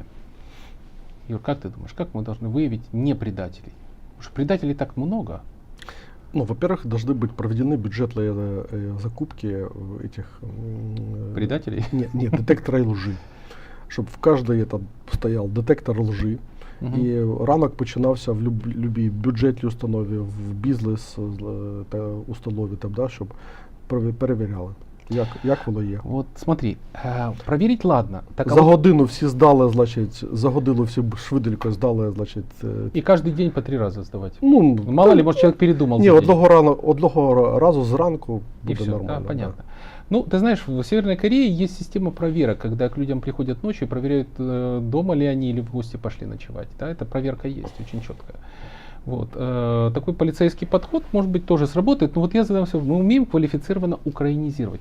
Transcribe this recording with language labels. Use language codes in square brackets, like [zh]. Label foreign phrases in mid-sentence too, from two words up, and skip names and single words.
[ru] Юр, как ты думаешь, как мы должны выявить не предателей? Потому что предателей так много. Ну, во-первых, должны быть проведены бюджетные закупки этих... Предателей? Нет, детектора лжи. Щоб в каждой стоял детектор лжи. [uk] І ранок починався в любій бюджетній установі, в бізнес установі, там, да, щоб перевіряли. Як воно є? [ru] Вот смотри, проверить ладно. [uk] Так, а За [ru] вот [uk] годину всі здали, значить, за годину всі швиденько здали, значить. [ru] и каждый день по 3 раза сдавать. Ну, Мало ли, может, человек передумал. [uk] Ні, за день. одного разу зранку [ru] И [uk] буде все, нормально. [ru] да, понятно. Ну, ты знаешь, в Северной Корее есть система проверок, когда к людям приходят ночью и проверяют, дома ли они или в гости пошли ночевать. Да, эта проверка есть, очень четкая. Вот. Такой полицейский подход, может быть, тоже сработает. Но вот я задам себе, мы умеем квалифицированно украинизировать.